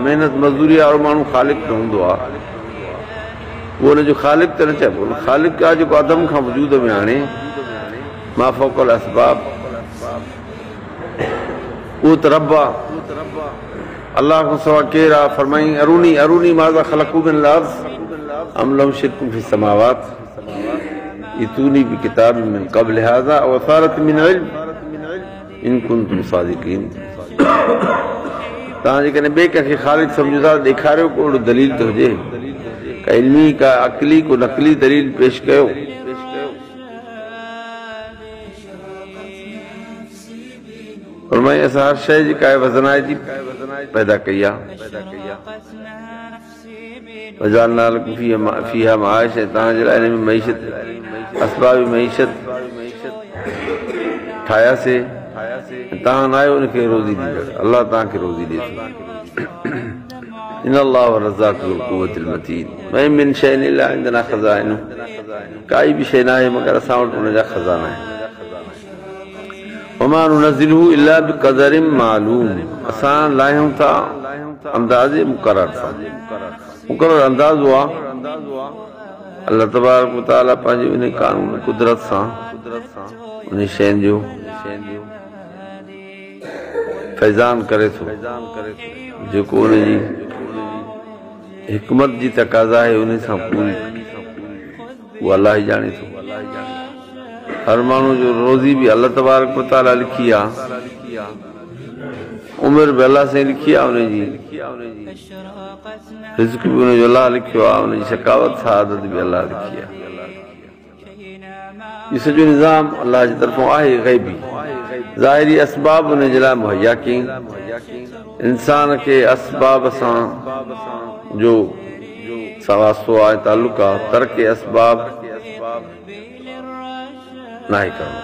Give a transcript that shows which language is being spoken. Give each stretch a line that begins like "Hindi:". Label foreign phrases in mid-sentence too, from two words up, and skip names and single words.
Sindhi: मेहनत मज़दूरी वारो माण्हू ख़ालिक़ न हूंदो आहे, उहो हुनजो ख़ालिक़ त न चइबो। ख़ालिक़ आहे जेको अदम खां वजूद में आणे,
Arabic: ما فوق الأسباب,
Sindhi: उहो त रब आहे। अल्लाह खां सवाइ केरु आहे?
Arabic: फरमाई أروني أروني ماذا خلقوا من الأرض أم لهم شرك في السماوات ائتوني بكتاب من قبل هذا أو أثارة من علم إن كنتم صادقين.
Sindhi: तव्हां जेकॾहिं ॿिए कंहिंखे ख़ालिक़ सम्झो था, ॾेखारियो को दलील त हुजे, का इल्मी, का अक़ली, को नक़ली दलील पेश कयो। फरमाई असां हर शइ जेका आहे वज़नाए जी पैदा कई आहे।
Arabic: وجعلنا لكم فيها معايش,
Sindhi: तव्हांजे लाइ हिन में मईशत, असबाब मईशत ठाहियासीं। तव्हां न आहियो उनखे रोज़ी ॾींदड़, अल्लाह तव्हांखे रोज़ी ॾिए थो।
Arabic: إن الله هو الرزاق ذو القوة المتين ما من شيء إلا عندنا خزائن,
Sindhi: काई बि शइ न आहे मगर असां वटि उनजा ख़ज़ाना आहिनि।
Arabic: وما ننزله إلا بقدر معلوم,
Sindhi: असां लाहियूं था अंदाज़े मुक़रर सां, मुक़रर अंदाज़ो आहे।
Arabic: الله تبارك وتعالى
Sindhi: पंहिंजे उन कानून कुदरत सां उन शयुनि जो फैज़ान करे थो, जेको उनजी हिकमत जी तक़ाज़ा आहे उन सां पूरी, उहो अल्लाह ई ॼाणे थो। हर माण्हू जो रोज़ी बि
Arabic: الله تبارك وتعالى
Sindhi: लिखी आहे, उमिरि बि अल्लाह सां लिखी आहे, उनजी रिज़्क़ बि उनजो अल्लाह लिखियो आहे, उनजी शकावत सआदत बि अल्लाह लिखी आहे। इहो सॼो निज़ाम अल्लाह जी तरफ़ां आहे ग़ैबी। ज़ाहिरी असबाब उनजे लाइ मुहैया कयईं, इंसान खे असबाब सां जो वास्तो आहे, ताल्लुक़ आहे, तर्क असबाब नाहे करणो।